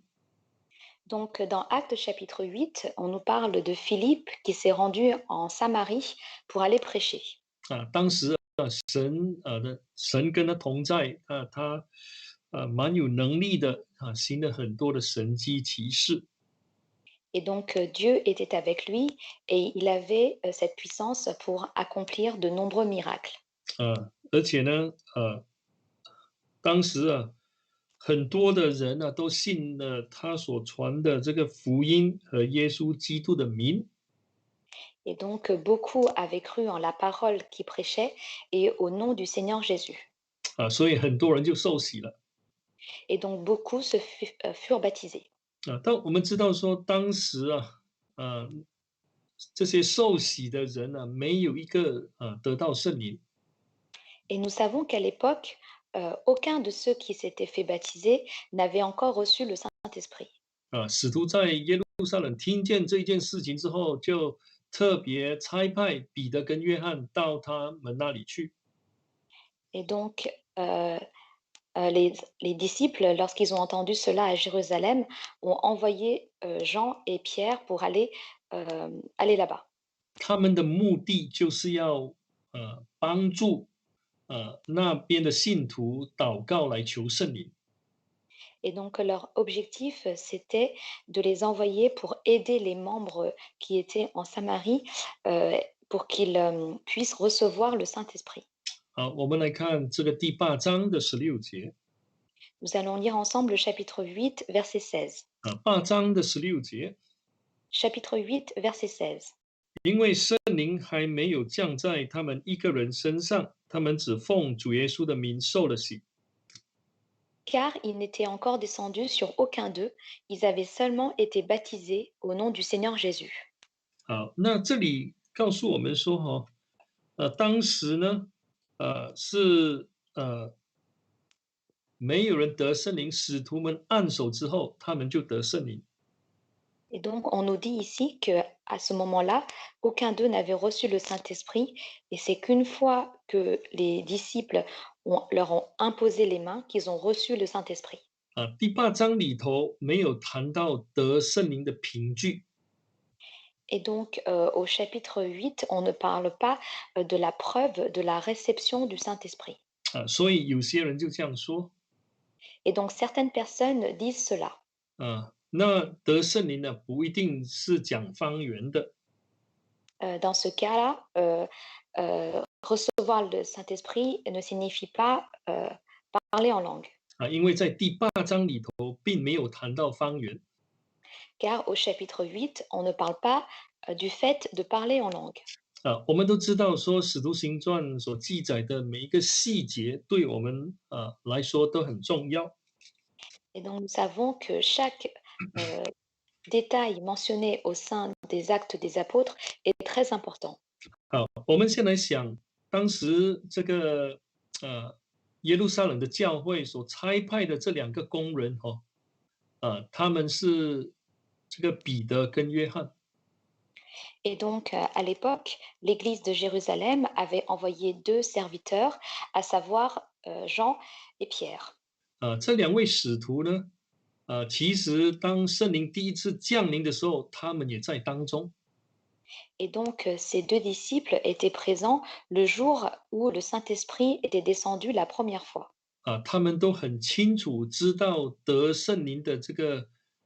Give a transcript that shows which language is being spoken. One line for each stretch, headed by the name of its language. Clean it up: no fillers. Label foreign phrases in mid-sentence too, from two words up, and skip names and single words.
French: Donc, dans Acte chapitre 8, on nous parle de Philippe qui s'est rendu en Samarie pour aller prêcher.
Chinese: 当时神跟他同在，他蛮有能力的行了很多的神迹奇事。
French: Et donc, Dieu était avec lui et il avait cette puissance pour accomplir de nombreux miracles.
Chinese: 而且呢，当时很多的人都信了他所传的这个福音和耶稣基督的名。
French: Et donc, beaucoup avaient cru en la parole qu'il prêchait et au nom du Seigneur Jésus.
Chinese: 所以很多人就受洗了。
French: Et donc, beaucoup furent baptisés.
Chinese: 但我们知道说，当时这些受洗的人没有一个得到圣灵。
French: Et nous savons qu'à l'époque, aucun de ceux qui s'étaient fait baptiser n'avait encore reçu le Saint-Esprit.
Chinese: 使徒在耶路撒冷听见这件事情之后，就特别差派彼得跟约翰到他们那里去。
French: Et donc, les disciples, lorsqu'ils ont entendu cela à Jérusalem, ont envoyé Jean et Pierre pour aller là-bas.
Chinese: 他们的目的就是要帮助那边的信徒祷告来求圣灵。
French: Et donc, leur objectif, c'était de les envoyer pour aider les membres qui étaient en Samarie pour qu'ils puissent recevoir le Saint-Esprit.
Chinese: 好，我们来看这个第8章的16节。
French: Nous allons lire ensemble le chapitre 8, verset 16.
Chinese: 8章的16节。
French: Chapitre 8, verset 16.
Chinese: 因为圣灵还没有降在他们一个人身上，他们只奉主耶稣的名受了洗。
French: Car il n'était encore descendu sur aucun d'eux, ils avaient seulement été baptisés au nom du Seigneur Jésus.
Chinese: 好，那这里告诉我们说，当时呢，是没有人得圣灵，使徒们按手之后，他们就得圣灵。
French: Et donc, on nous dit ici que à ce moment-là, aucun d'eux n'avait reçu le Saint-Esprit, et c'est qu'une fois que les disciples leur ont imposé les mains qu'ils ont reçu le Saint-Esprit.
Chinese: 第8章里头没有谈到得圣灵的凭据。
French: Et donc, au chapitre 8, on ne parle pas de la preuve de la réception du Saint-Esprit.
Chinese: 所以有些人就这样说。
French: Et donc, certaines personnes disent cela.
Chinese: 那得圣灵呢，不一定是讲方言的。
French: Dans ce cas-là, recevoir le Saint-Esprit ne signifie pas parler en langue.
Chinese: 因为在第8章里头并没有谈到方言。
French: Car au chapitre 8, on ne parle pas du fait de parler en langue.
Chinese: 我们都知道说《使徒行传》所记载的每一个细节，对我们来说都很重要。
French: Et donc, nous savons que chaque détail mentionné au sein des actes des apôtres est très important.
Chinese: 好，我们先来想，当时这个耶路撒冷的教会所差派的这2个工人他们是这个彼得跟约翰。
French: Et donc, à l'époque, l'Église de Jérusalem avait envoyé 2 serviteurs, à savoir Jean et Pierre.
Chinese: 这2位使徒呢，其实当圣灵第一次降临的时候，他们也在当中。
French: Et donc, ces 2 disciples étaient présents le jour où le Saint-Esprit était descendu la première fois.
Chinese: 他们都很清楚知道得圣灵的这个经历。